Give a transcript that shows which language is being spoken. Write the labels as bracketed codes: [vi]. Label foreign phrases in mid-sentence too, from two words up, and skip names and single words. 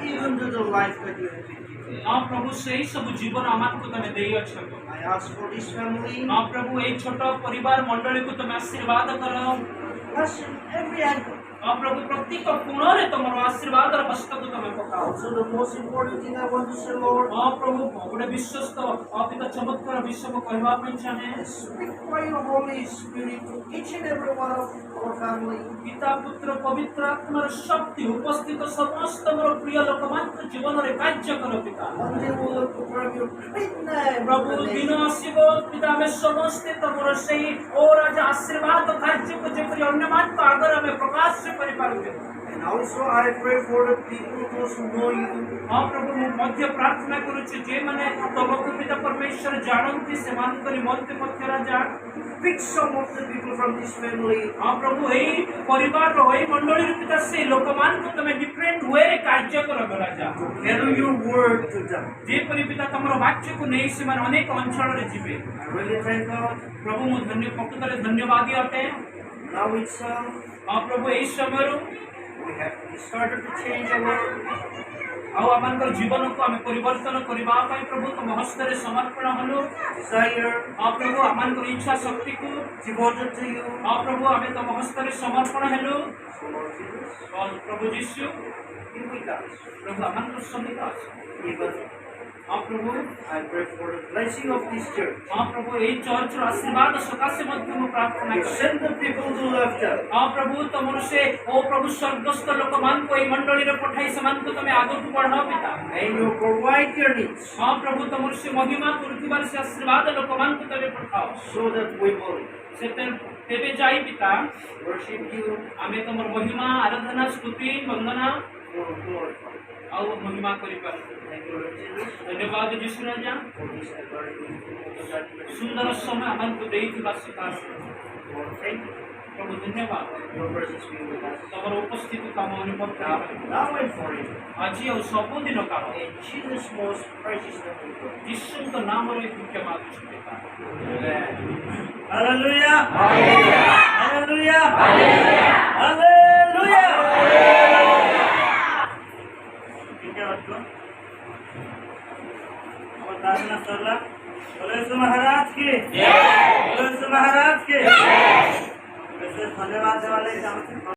[en] Even to the life that you have been given. [or] ହଁ ପ୍ରଭୁ ସେଇ ସବୁ ଜୀବନ ଆମମାନଙ୍କୁ ତମେ ଦେଇଅଛ [en] I ask for this family, [or] ହଁ ପ୍ରଭୁ ଏଇ ଛୋଟ ପରିବାର ମଣ୍ଡଳୀକୁ ତମେ ଆଶୀର୍ବାଦ କର [en] bless in every angle. [or] ହଁ ପ୍ରଭୁ ପ୍ରତ୍ୟେକ କୋଣରେ ତମର ଆଶୀର୍ବାଦର ହସ୍ତକୁ ତମେ ପକାଅ [en] Also, the most important thing I want to say, Lord, [or] ହଁ ପ୍ରଭୁ ଗୋଟେ ବିଶ୍ୱସ୍ତ ଅତୀତ ଚମତ୍କାର ବିଷୟ ମୁଁ କହିବା ପାଇଁ ଚାହେଁ [en] is speak by your Holy Spirit to each and every one of our family. [or] ପିତା ପୁତ୍ର ପବିତ୍ର ଆତ୍ମାର ଶକ୍ତି ଉପସ୍ଥିତ ସମସ୍ତ ମୋର ପ୍ରିୟ ଲୋକମାନଙ୍କ ଜୀବନରେ କାର୍ଯ୍ୟ କର ପିତା [en] One day we will proclaim your great name. [or] ପ୍ରଭୁ ଦିନ ଆସିବ ପିତା ଆମେ ସମସ୍ତେ ତମର ସେଇ ଓ ରାଜା ଆଶୀର୍ବାଦ କାର୍ଯ୍ୟକୁ ଯେପରି ଅନ୍ୟମାନଙ୍କ ଆଗରେ ଆମେ ପ୍ରକାଶ କରିପାରୁଛୁ [en] And also, I pray for the people those who know you. [or] ହଁ ପ୍ରଭୁ ମୁଁ ମଧ୍ୟ ପ୍ରାର୍ଥନା କରୁଛି ଯେଉଁମାନେ ତମକୁ ପିତା ପରମେଶ୍ୱର ଜାଣନ୍ତି ସେମାନଙ୍କ ନିମନ୍ତେ ମଧ୍ୟ ରାଜା [en] Pick some of the people from this family. [or] ହଁ ପ୍ରଭୁ ଏଇ ପରିବାରର ଏଇ ମଣ୍ଡଳୀର ପିତା ସେଇ ଲୋକମାନଙ୍କୁ ତମେ [en] different wayରେ [or] କାର୍ଯ୍ୟ କର ରାଜା [en] Carry your word to them. [or] ଯେପରି ପିତା ତମର ବାକ୍ୟକୁ ନେଇ ସେମାନେ ଅନେକ ଅଞ୍ଚଳରେ ଯିବେ [en] I really thank God. [or] ପ୍ରଭୁ ମୁଁ ପ୍ରକୃତରେ ଧନ୍ୟବାଦୀ ଅଟେ [en] Now itself, [or] ହଁ ପ୍ରଭୁ ଏଇ ସମୟରୁ [en] we have started to change our [or] ଆଉ ଆମମାନଙ୍କର ଜୀବନକୁ ଆମେ ପରିବର୍ତ୍ତନ କରିବା ପାଇଁ ପ୍ରଭୁ ତମ ହସ୍ତରେ ସମର୍ପଣ ହେଲୁ [en] desire, [or] ହଁ ପ୍ରଭୁ ଆମମାନଙ୍କର ଇଚ୍ଛା ଶକ୍ତିକୁ [en] devoted to you. [or] ହଁ ପ୍ରଭୁ ଆମେ ତମ ହସ୍ତରେ ସମର୍ପଣ ହେଲୁ [en] So, Lord Jesus, [or] ପ୍ରଭୁ ଯୀଶୁ [en] be with us. [or] ପ୍ରଭୁ ଆମମାନଙ୍କର ସହିତ ଅଛ [en] Even [or] ହଁ ପ୍ରଭୁ [en] I pray for the blessing of this church. [or] ହଁ ପ୍ରଭୁ ଏଇ ଚର୍ଚ୍ଚର ଆଶୀର୍ବାଦ ସକାଶେ ମଧ୍ୟ ମୁଁ ପ୍ରାର୍ଥନା [en] You [or] କରେ [en] send the people to love them. [or] ହଁ ପ୍ରଭୁ ତମର ସେ ଓ ପ୍ରଭୁ ସ୍ୱର୍ଗସ୍ଥ ଲୋକମାନଙ୍କୁ ଏଇ ମଣ୍ଡଳୀରେ ପଠାଇ ସେମାନଙ୍କୁ ତମେ ଆଗକୁ ବଢାଅ ପିତା [en] And you provide their needs [or] ହଁ ପ୍ରଭୁ ତମର ସେ ମହିମା କରୁଥିବାର ସେ ଆଶୀର୍ବାଦ ଲୋକମାନଙ୍କୁ ତମେ ପଠାଅ [en] so that we will [or] ତେବେ ଯାଇ ପିତା [en] worship you [or] ଆମେ ତମର ମହିମା ଆରାଧନା ସ୍ତୁତି ବନ୍ଦନା [en] for glorify. [or] ଆଉ ମହିମା କରିପାରୁ [en] Thank you, Lord Jesus, [or] ଧନ୍ୟବାଦ ଯୀଶୁ ରାଜା [en] for this very beautiful moment. [or] ସୁନ୍ଦର ସମୟ ଆମକୁ ଦେଇଥିବା ସକାଶେ [en] Lord, thank you. [hi] प्रभु धन्यवाद [en] Your presence be with us. [or] ତମର ଉପସ୍ଥିତିକୁ ଆମ ଅନୁଭବ [en] Now, [or] କରିପାରିବା [en] now and forever. [or] ଆଜି ଆଉ ସବୁଦିନ କାଳ [en] In Jesus' most precious name we pray. [or] ଯୀଶୁଙ୍କ ନାମରେ ଭିକ୍ଷା ମାଗୁଛୁ ପିତା [en] Amen. Hallelujah. Hallelujah. Hallelujah. [hi] ठीक है बच्चों और प्रार्थना सरला बोले यीशु महाराज की बोले यीशु महाराज की विशेष धन्यवाद देवाले